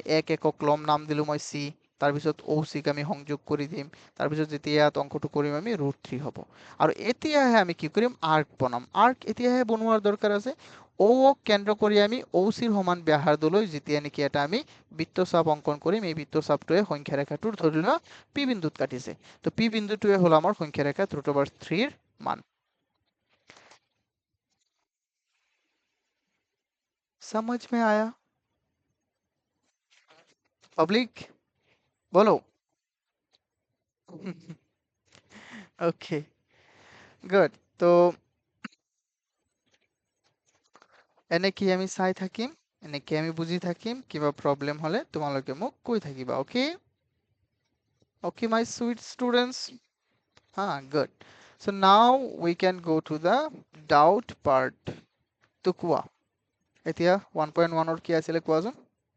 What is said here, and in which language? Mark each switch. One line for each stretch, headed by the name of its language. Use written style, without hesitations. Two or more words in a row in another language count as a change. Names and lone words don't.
Assamese: 1 একক লম নাম দিলো মই C তাৰপিছত OC ক আমি সংযোগ কৰি দিম তাৰপিছত যেতিয়া ইয়াত অংকটো কৰিম আমি √3 হ'ব আৰু এতিয়াহে আমি কি কৰিম আৰ্ক বনাম আৰ্ক এতিয়াহে বনোৱাৰ দৰকাৰ আছে O ক কেন্দ্ৰ কৰি আমি OC ৰ সমান ব্যাসাৰ্ধলৈ যেতিয়া নেকি এটা আমি বৃত্তচাপ অংকন কৰিম এই বৃত্তচাপটোৱে সংখ্যা ৰেখাটোৰ ধৰি লোৱা P বিন্দুত কাটিছে তো P বিন্দুটোৱে হ'ল আমাৰ সংখ্যা ৰেখাত √3 ৰ মান
Hindi: समझ में आया पब्लिक बोलो
English: okay good
Assamese: তো এনেকি আমি চাই থাকিম এনেকি আমি বুজি থাকিম কিবা প্রবলেম হলে তোমালোকে মোক কৈ থাকিবা
English: okay okay my sweet students
Assamese: হ্যাঁ
English: good so now we can go to the doubt part
Assamese: তো কোৱা এতিয়া 1.1 ৰ কি আছিলে কোৱাচোন